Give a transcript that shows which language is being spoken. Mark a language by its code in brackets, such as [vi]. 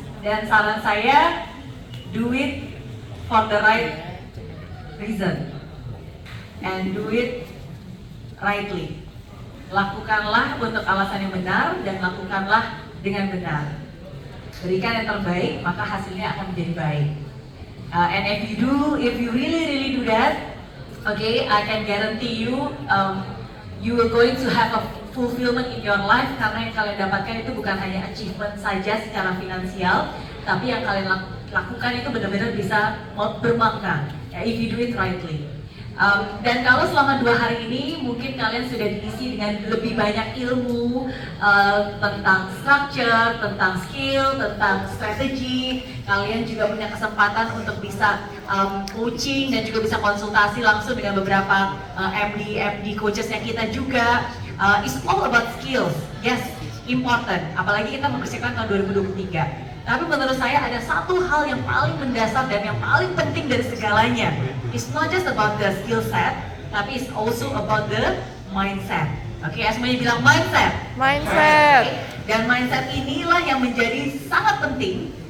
[id] Dan saran saya, [en] do it for the right reason and do it rightly. [id] Lakukanlah untuk alasan yang benar dan lakukanlah dengan benar. Berikan yang terbaik, maka hasilnya akan menjadi baik. [en] And if you really do that, I can guarantee you, you are going to have a fulfillment in your life, [id] karena yang kalian dapatkan itu bukan hanya achievement saja secara finansial, tapi yang kalian lakukan itu benar-benar bisa bermakna, [en] if you do it rightly. [id] Dan kalau selama 2 hari ini mungkin kalian sudah diisi dengan lebih banyak ilmu tentang structure, tentang skill, tentang strategi. Kalian juga punya kesempatan untuk bisa coaching dan juga bisa konsultasi langsung dengan beberapa MD coachesnya kita juga. [en] It's all about skills, yes, important. [id] Apalagi kita mempersiapkan tahun 2023. Tapi menurut saya ada satu hal yang paling mendasar dan yang paling penting dari segalanya. [en] It's not just about the skill set, [id] tapi [en] it's also about the mindset. [id] Semuanya bilang mindset. [en] Mindset. [id] Dan mindset inilah yang menjadi sangat penting.